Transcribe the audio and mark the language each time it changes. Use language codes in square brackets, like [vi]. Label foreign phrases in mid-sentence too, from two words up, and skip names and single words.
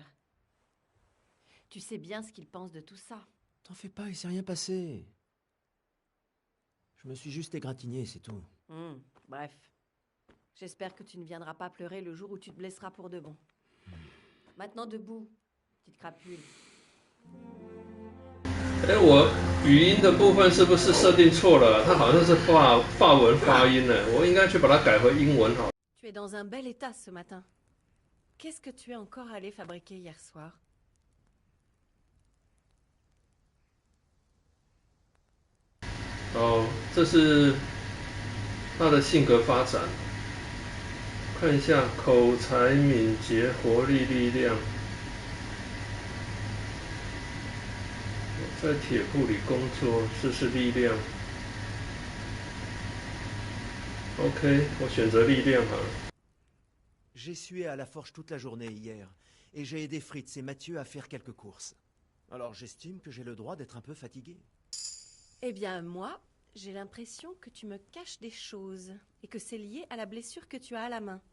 [fr] Tu sais bien ce qu'il pense de tout ça. T'en fais pas, il s'est rien passé. Je me suis juste égratigné, c'est tout. Bref. J'espère que tu ne viendras pas pleurer le jour où tu te blesseras pour de bon. Maintenant debout, petite crapule. [zh] 哎，我语音的部分是不是设定错了？它好像是法文发音呢，我应该去把它改回英文好。 [fr] Tu es dans un bel état ce matin. Qu'est-ce que tu es encore allé fabriquer hier soir? [zh] 哦，这是他的性格发展。看一下，口才、敏捷、活力、力量。在铁铺里工作，这是力量。OK， 我选择力量好了。 [fr] J'ai sué à la forge toute la journée hier, et j'ai aidé Fritz et Mathieu à faire quelques courses. Alors j'estime que j'ai le droit d'être un peu fatigué. Eh bien, moi, j'ai l'impression que tu me caches des choses, et que c'est lié à la blessure que tu as à la main.